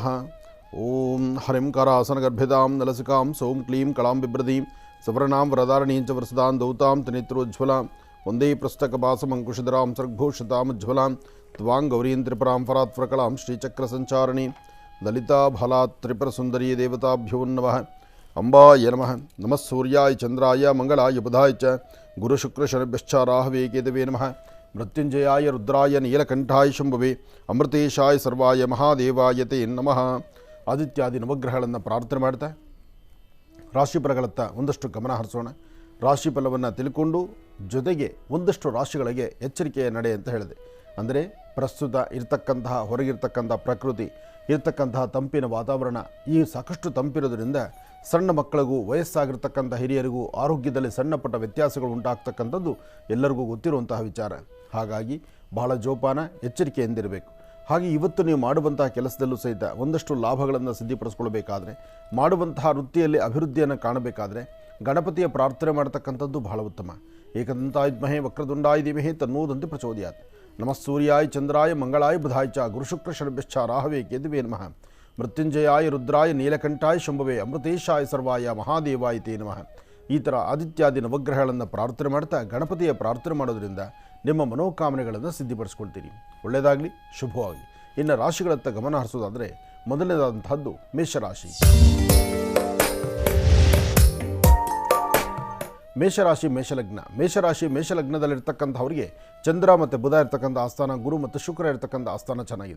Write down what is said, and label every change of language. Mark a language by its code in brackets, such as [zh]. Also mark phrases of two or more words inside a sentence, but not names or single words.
[sa] ಓಂ ಹರಿಂ ಕರಾಸನ ಗರ್ಭಿತಾಂ ನಲಸಿಕಾಂ ಸೋಂ ಕ್ಲೀಂ ಕಳಾಂ ಬಿಭ್ರದೀಂ ಸವರ್ಣಾಂ ವರದಾರಣೀಂ ಚ ವರಸದಾಂ ದೌತಾಂ ತ್ರಿನೇತ್ರೋಜ್ವಲಾಂ ವಂದೇ ಪೃಷ್ಟಕಪಾಸಮಂಕುಶಧರಾಂ ಸರ್ಗಭೂಷತಾಮುಜ್ವಲಾಂ ತ್ವಾಂ ಗೌರೀಂ ತ್ರಿಪುರಾಂ ಫರಾತ್ಫ್ರಕಲಾಂ ಶ್ರೀಚಕ್ರ ಸಂಚಾರಣೀಂ ಲಲಿತಾ ಫಲಾತ್ ತ್ರಿಪುರ ಸುಂದರೀ ದೇವತಾಭ್ಯೋ ನಮಃ. ಅಂಬಾಯ ನಮಃ. ನಮಃ ಸೂರ್ಯಾಯ ಚಂದ್ರಾಯ ಮಂಗಳಾಯ ಬುಧಾಯ ಚ ಗುರುಶುಕ್ರಶನಿಭ್ಯಶ್ಚ ರಾಹವೇ ಕೇತವೇ ನಮಃ. ಮೃತ್ಯುಂಜಯಾಯ ರುದ್ರಾಯ ನೀಲಕಂಠಾಯ ಶಂಭವೇ ಅಮೃತೇಶಾಯ ಸರ್ವಾಯ ಮಹಾದೇವಾಯ ತೇ ನಮಃ. [kn] ಆದಿತ್ಯಾದಿ ನವಗ್ರಹಗಳನ್ನು ಪ್ರಾರ್ಥನೆ ಮಾಡ್ತಾ ರಾಶಿಫಲಗಳತ್ತ ಒಂದಷ್ಟು ಗಮನ ಹರಿಸೋಣ. ರಾಶಿಫಲವನ್ನು ತಿಳ್ಕೊಂಡು ಜೊತೆಗೆ ಒಂದಷ್ಟು ರಾಶಿಗಳಿಗೆ ಎಚ್ಚರಿಕೆಯ ನಡೆ ಅಂತ ಹೇಳಿದೆ. ಅಂದರೆ ಪ್ರಸ್ತುತ ಇರತಕ್ಕಂತಹ ಹೊರಗಿರ್ತಕ್ಕಂಥ ಪ್ರಕೃತಿ ಇರತಕ್ಕಂತಹ ತಂಪಿನ ವಾತಾವರಣ ಈ ಸಾಕಷ್ಟು ತಂಪಿರೋದ್ರಿಂದ ಸಣ್ಣ ಮಕ್ಕಳಿಗೂ ವಯಸ್ಸಾಗಿರ್ತಕ್ಕಂಥ ಹಿರಿಯರಿಗೂ ಆರೋಗ್ಯದಲ್ಲಿ ಸಣ್ಣ ಪುಟ್ಟ ವ್ಯತ್ಯಾಸಗಳು ಉಂಟಾಗ್ತಕ್ಕಂಥದ್ದು ಎಲ್ಲರಿಗೂ ಗೊತ್ತಿರುವಂತಹ ವಿಚಾರ. ಹಾಗಾಗಿ ಬಹಳ ಜೋಪಾನ ಎಚ್ಚರಿಕೆಯಿಂದಿರಬೇಕು. ಹಾಗೆ ಇವತ್ತು ನೀವು ಮಾಡುವಂತಹ ಕೆಲಸದಲ್ಲೂ ಸಹಿತ ಒಂದಷ್ಟು ಲಾಭಗಳನ್ನು ಸಿದ್ಧಿಪಡಿಸ್ಕೊಳ್ಬೇಕಾದ್ರೆ, ಮಾಡುವಂತಹ ವೃತ್ತಿಯಲ್ಲಿ ಅಭಿವೃದ್ಧಿಯನ್ನು ಕಾಣಬೇಕಾದ್ರೆ ಗಣಪತಿಯ ಪ್ರಾರ್ಥನೆ ಮಾಡತಕ್ಕಂಥದ್ದು ಬಹಳ ಉತ್ತಮ. [sa] ಏಕದಂತಾಯ ವಿದ್ಮಹೇ ವಕ್ರತುಂಡಾಯ ಧೀಮಹಿ ತನ್ನೋದಂತೆ ಪ್ರಚೋದಯಾತ್. ನಮಃ ಸೂರ್ಯಾಯ ಚಂದ್ರಾಯ ಮಂಗಳಾಯ ಬುಧಾಯ ಚ ಗುರುಶುಕ್ರ ಶನಿಭ್ಯಶ್ಚ ರಾಹವೇ ಕೇತವೇ ನಮಃ. ಮೃತ್ಯುಂಜಯಾಯ ರುದ್ರಾಯ ನೀಲಕಂಠಾಯ ಶಂಭವೇ ಅಮೃತೇಶಾಯ ಸರ್ವಾಯ ಮಹಾದೇವಾಯ ತೇ ನಮಃ. [kn] ಈ ಥರ ಆದಿತ್ಯಾದಿ ನವಗ್ರಹಗಳನ್ನು ಪ್ರಾರ್ಥನೆ ಮಾಡ್ತಾ ಗಣಪತಿಯ ಪ್ರಾರ್ಥನೆ ಮಾಡೋದ್ರಿಂದ ನಿಮ್ಮ ಮನೋಕಾಮನೆಗಳನ್ನು ಸಿದ್ಧಿಪಡಿಸ್ಕೊಳ್ತೀರಿ. ಒಳ್ಳೆಯದಾಗಲಿ, ಶುಭವಾಗಲಿ. ಇನ್ನು ರಾಶಿಗಳತ್ತ ಗಮನ ಹರಿಸೋದಾದರೆ ಮೊದಲನೇದಾದಂತಹದ್ದು ಮೇಷರಾಶಿ. ಮೇಷರಾಶಿ ಮೇಷಲಗ್ನದಲ್ಲಿರ್ತಕ್ಕಂಥವ್ರಿಗೆ ಚಂದ್ರ ಮತ್ತು ಬುಧ ಇರ್ತಕ್ಕಂಥ ಆಸ್ಥಾನ, ಗುರು ಮತ್ತು ಶುಕ್ರ ಇರ್ತಕ್ಕಂಥ ಆಸ್ಥಾನ ಚೆನ್ನಾಗಿದೆ.